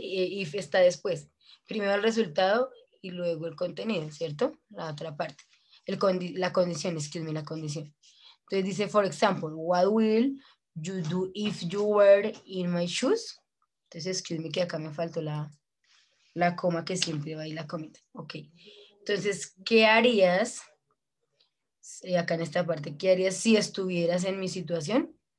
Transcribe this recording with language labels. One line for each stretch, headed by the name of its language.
Spanish: If está después. Primero el resultado y luego el contenido, ¿cierto? La otra parte. La condición, la condición. Entonces dice,
English: for example, what will you do if you were in my shoes?
Spanish: Entonces, que acá me faltó la coma que siempre va ahí la comita. Ok. Entonces, ¿qué harías? Acá en esta parte, ¿qué harías si estuvieras en mi situación?